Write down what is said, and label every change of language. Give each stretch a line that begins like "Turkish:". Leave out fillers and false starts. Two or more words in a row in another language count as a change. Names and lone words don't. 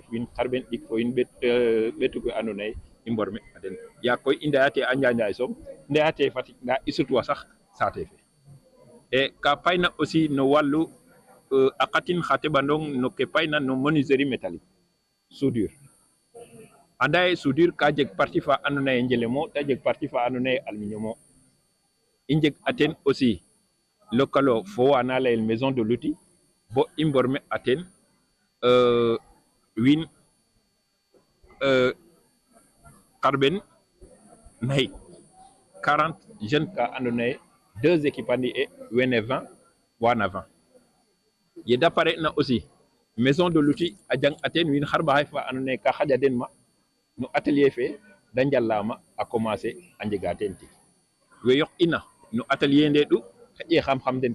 Serer: wiin xarɓen ɗik fo wiin ɓetug we andoona yee i mborme a den yaa koy i ndeyate a Njanjaay soom ndeyate Fatick ndaa i sutwa sax saate fe e ka payna aussi no wallu a qatin xa teɓandong no ke payna no
French: menuiserie métallique soudure
Serer: anda ye soudure ka jeg partie fa andoona yee njelemo ta jeg partie fa andoona yee aluminium o i njeg a ten aussi lokalo fo wa na layel
French: maison de l'outil
Serer: bo i mborme a ten wiin xarɓen naxik 40 jeunes ka andoona yee 2 équipe andi e wene 20 wana 20 ye da pare na aussi
French: maison de l'outil
Serer: a jang a ten wiin xarɓaxay fa andoona yee ka xaƴa den ma no atelier fe da njalaama a commencer a njega ten tig we yoq ina no atelier nde ɗu xaƴe xam-xam den